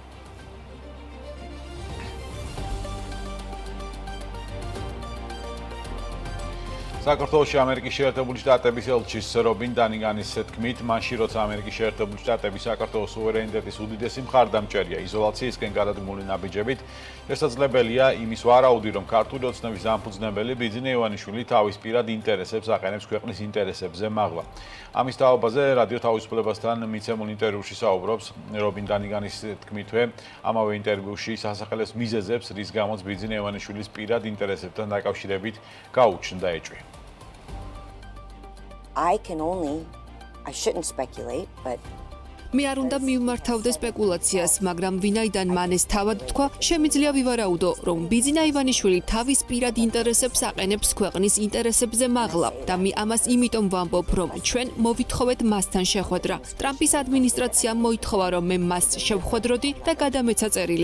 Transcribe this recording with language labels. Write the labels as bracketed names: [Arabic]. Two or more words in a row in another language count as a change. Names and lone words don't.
[Georgian] საქართველოში ამერიკის შეერთებული შტატების ელჩის რობინ დანიგანის თქმით, მაშინ როცა ამერიკის შეერთებული შტატები საქართველოს სუვერენიტეტის უდიდესი მხარდამჭერია იზოლაციისკენ გადადგმული ნაბიჯებით, შესაძლებელია იმის ვარაუდი, რომ ქართული ოცნების დამფუძნებელი ბიძინა ივანიშვილი თავის პირად ინტერესებს აყენებს ქვეყნის ინტერესებზე მაღლა. ამის თაობაზე რადიო თავისუფლებასთან მიცემულ ინტერვიუში საუბრობს რობინ დანიგანის თქმითვე, ამავე ინტერვიუში სასახელოს მიზეზებს, რის გამოც ბიძინა ივანიშვილის პირად ინტერესებთან დაკავშირებით გაუჩნდა ეჭვი. [English] I shouldn't speculate, but [Georgian] მე არ უნდა მივმართავდე სპეკულაციას, მაგრამ ვინაიდან მან ეს თავად თქვა, შემიძლია ვივარაუდო, რომ ბიძინა ივანიშვილი თავის პირად ინტერესებს აყენებს ქვეყნის ინტერესებზე მაღლა და მე ამას იმიტომ ვამბობ, რომ ჩვენ მოვითხოვეთ მასთან შეხვედრა. ტრამპის ადმინისტრაციამ მოითხოვა, რომ მე მას შევხვედროდი და გადამეცა წერილი.